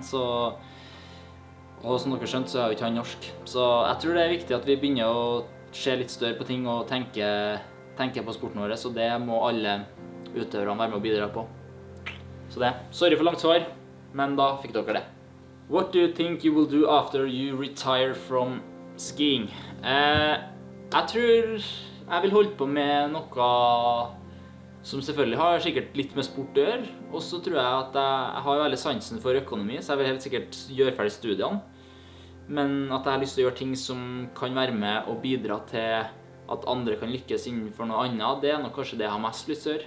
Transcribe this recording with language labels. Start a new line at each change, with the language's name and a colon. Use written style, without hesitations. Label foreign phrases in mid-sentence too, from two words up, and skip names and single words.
Norwegian: Og som dere skjønt så er jo ikke han norsk. Så jeg tror det er viktig at vi begynner å se litt større på ting og tenke på sporten vår, så det må alle utøverne være med å bidra på. Så det. Sorry for langt svar, men da fikk dere det.
English: What do you think you will do after you retire from skiing?
Norwegian: Jeg tror jeg vil holde på med noe som selvfølgelig har sikkert litt med sport å gjøre. Og så tror jeg at jeg har veldig sansen for økonomi, så jeg vil helt sikkert gjøre ferdig studiene. Men at jeg har lyst til å gjøre ting som kan være med og bidra til at andre kan lykkes innenfor noe annet, det er nok kanskje det jeg har mest lyst til å gjøre.